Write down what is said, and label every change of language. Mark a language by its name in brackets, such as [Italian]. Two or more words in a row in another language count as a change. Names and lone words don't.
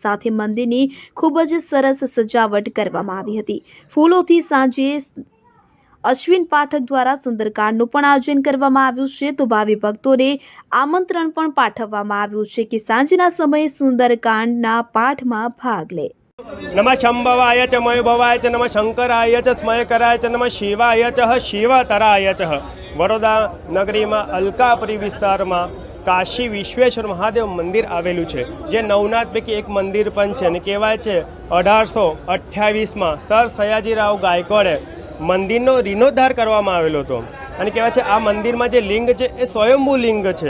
[Gujarati] સાથે મંદિરની ખૂબ જ સરસ સજાવટ કરવામાં આવી હતી। ફૂલોથી સાંજે અશ્વિન પાઠક દ્વારા સુંદરકાંડનું પણ આયોજન કરવામાં આવ્યું છે। તો ભાવિ ભક્તોને આમંત્રણ પણ પાઠવવામાં આવ્યું છે કે સાંજના સમયે સુંદરકાંડના પાઠમાં ભાગ લે। [Sanskrit] नमः शंभवाय च मयोभवाय च नमः शंकराय च स्मयकराय च नमः शिवाय च शिवतराय च। [Gujarati] वडोदरा नगरीમાં અલકાપુરી વિસ્તારમાં કાશી વિશ્વેશ્વર મહાદેવ મંદિર આવેલું છે, જે નવનાથ પૈકી એક મંદિર પણ છે અને કહેવાય છે 1828માં સર સયાજીરાવ ગાયકવાડે મંદિરનો રીનોદ્ધાર કરવામાં આવેલો હતો। અને કહેવાય છે આ મંદિરમાં જે લિંગ છે એ સ્વયંભૂ લિંગ છે।